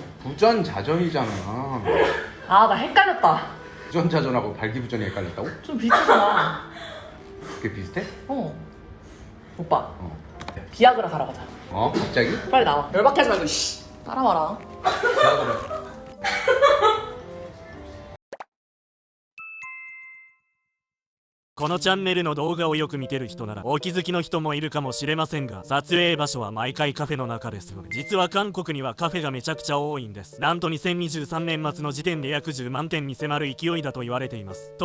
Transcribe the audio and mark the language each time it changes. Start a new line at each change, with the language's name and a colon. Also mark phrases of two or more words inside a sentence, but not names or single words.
Korean: 부전자전이잖아. 아 나 헷갈렸다. 부전자전하고 발기부전이 헷갈렸다고? 좀 비슷하잖아. 그게 비슷해? 오빠 어. 비아그라 사러 가자. 갑자기? 빨리 나와. 열받게 하지 말고 씨 따라와라. 비아그라.
Japanese: このチャンネルの動画をよく見てる人ならお気づきの人もいるかもしれませんが、撮影場所は毎回カフェの中です。実は韓国にはカフェがめちゃくちゃ多いんです。なんと2023年末の時点で約10万店に迫る勢いだと言われています。